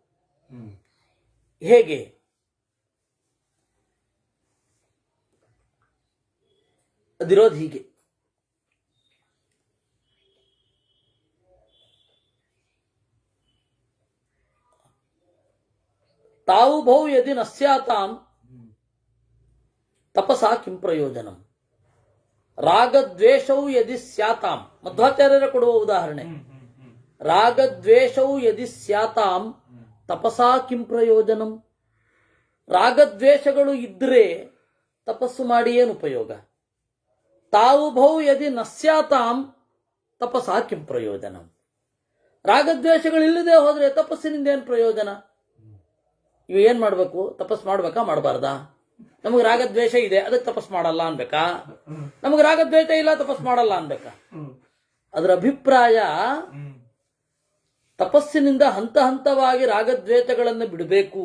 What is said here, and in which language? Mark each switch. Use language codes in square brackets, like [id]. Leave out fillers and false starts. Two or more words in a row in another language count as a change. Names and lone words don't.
[kn] ಹೇಗೆ? ಅದಿರೋದು ಹೀಗೆ. [sa] ತಾವು ಭೌ ಯದಿ ನಸ್ಯಾತಾಂ ತಪಸಾ ಕಿಂ ಪ್ರಯೋಜನಂ. ರಾಗದ್ವೇಷವು ಯದಿ ಸ್ಯಾತಾಂ, [kn] ಮಧ್ವಾಚಾರ್ಯರ ಕೊಡುವ ಉದಾಹರಣೆ. [sa] ರಾಗದ್ವೇಷವು ಯದಿ ಸ್ಯಾತಾಂ ತಪಸಾ ಕಿಂ ಪ್ರಯೋಜನಂ. [kn] ರಾಗದ್ವೇಷಗಳು ಇದ್ರೆ ತಪಸ್ಸು ಮಾಡಿ ಏನು ಉಪಯೋಗ? [sa] ತಾವು ಭೌ ಯದಿ ನಸ್ಯಾತಾಂ ತಪಸಾ ಕಿಂ ಪ್ರಯೋಜನಂ. [kn] ರಾಗದ್ವೇಷಗಳಿಲ್ಲದೆ ಹೋದ್ರೆ ತಪಸ್ಸಿನಿಂದ ಏನು ಪ್ರಯೋಜನ? ಇವು ಏನ್ ಮಾಡ್ಬೇಕು? ತಪಸ್ ಮಾಡ್ಬೇಕಾ ಮಾಡಬಾರ್ದಾ? ನಮಗೆ ರಾಗದ್ವೇಷ ಇದೆ ಅದಕ್ಕೆ ತಪಸ್ ಮಾಡಲ್ಲ ಅನ್ಬೇಕಾ? ನಮಗೆ ರಾಗದ್ವೇಷ ಇಲ್ಲ ತಪಸ್ ಮಾಡಲ್ಲ ಅನ್ಬೇಕಾ? ಅದರ ಅಭಿಪ್ರಾಯ ತಪಸ್ಸಿನಿಂದ ಹಂತ ಹಂತವಾಗಿ ರಾಗದ್ವೇಷಗಳನ್ನು ಬಿಡಬೇಕು.